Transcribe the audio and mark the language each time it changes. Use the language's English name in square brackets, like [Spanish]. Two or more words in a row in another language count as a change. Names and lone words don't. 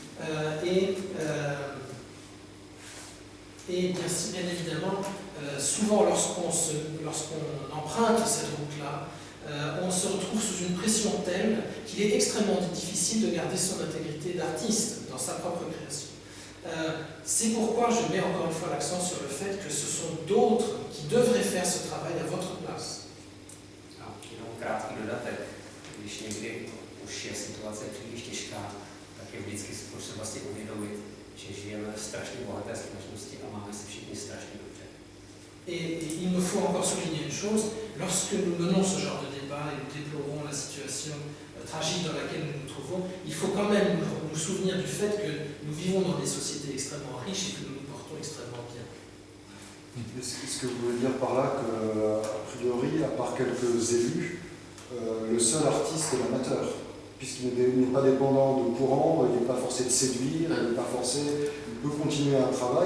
[French] et bien évidemment, souvent lorsqu'on emprunte cette route-là, on se retrouve sous une pression telle qu'il est extrêmement difficile de garder son intégrité d'artiste dans sa propre création. C'est pourquoi je mets encore une fois l'accent sur le fait que ce sont d'autres qui devraient faire ce travail à votre place. [Czech] Jenom krátký dodatek. Když někdy už je situace příliš těžká, tak je vždycky potřeba si uvědomit, že žijeme v strašně bohaté společnosti a máme se všichni strašně dobře. [French] Et il me faut encore souligner une chose, lorsque nous menons ce genre de débat et nous déplorons la situation tragique dans laquelle nous nous trouvons, il faut quand même nous souvenir du fait que nous vivons dans des sociétés extrêmement riches et que nous nous portons extrêmement bien. Est-ce que vous voulez dire par là qu'a priori, à part quelques élus, le seul artiste est l'amateur, puisqu'il n'est pas dépendant de courant, il n'est pas forcé de séduire, il n'est pas forcé, il peut continuer un travail.